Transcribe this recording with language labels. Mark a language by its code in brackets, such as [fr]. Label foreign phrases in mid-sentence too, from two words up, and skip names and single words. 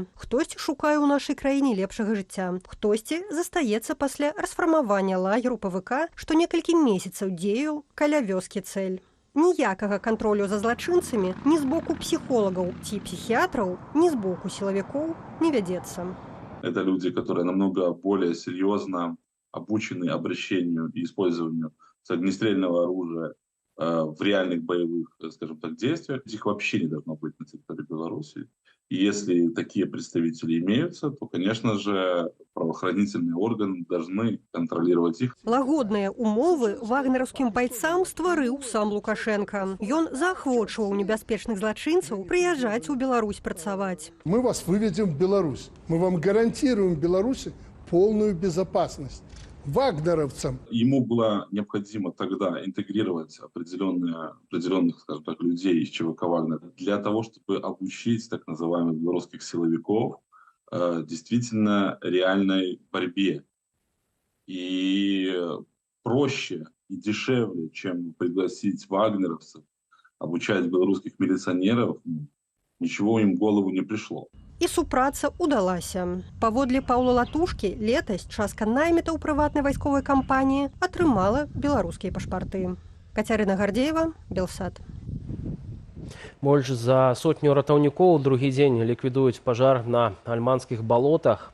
[be] Хтосьці шукае ў нашай краіне лепшага жыцця. Хтосьці застаецца пасля расфармавання лагеру ПВК, што некалькі месяцаў дзеяў каля вёскі Цэль. Ніякага кантролю за злачынцамі ні з боку псіхолагаў ці псіхіятраў, ні з боку сілавікоў не вядзецца. [ru] Это люди, которые намного более серьезно обучены обращению и использованию огнестрельного оружия в реальных боевых, скажем так, действиях. Их вообще не должно быть на территории Беларуси. И если такие представители имеются, то, конечно же, правоохранительные органы должны контролировать их. [be] Лагодныя умовы вагнераўскім байцам стварыў сам Лукашенко. Ён заахвочваў небяспечных злачынцаў прыязджаць у Беларусь працаваць. [ru] Мы вас выведем в Беларусь. Мы вам гарантируем в Беларуси полную безопасность. Вагнеровцам. Ему было необходимо тогда интегрировать определенных, скажем так, людей из ЧВК «Вагнер» для того, чтобы обучить так называемых белорусских силовиков действительно реальной борьбе. И проще и дешевле, чем пригласить вагнеровцев, обучать белорусских милиционеров, ничего им в голову не пришло. [be] І супраца ўдалася. Паводле Паўла Латушкі, летась частка наймітаў прыватнай вайсковай кампаніі атрымала беларускія пашпарты. Кацярына Гордеева, Белсат. Больш за сотню ратаўнікоў другі дзень ліквідуюць пажар на альманскіх балотах.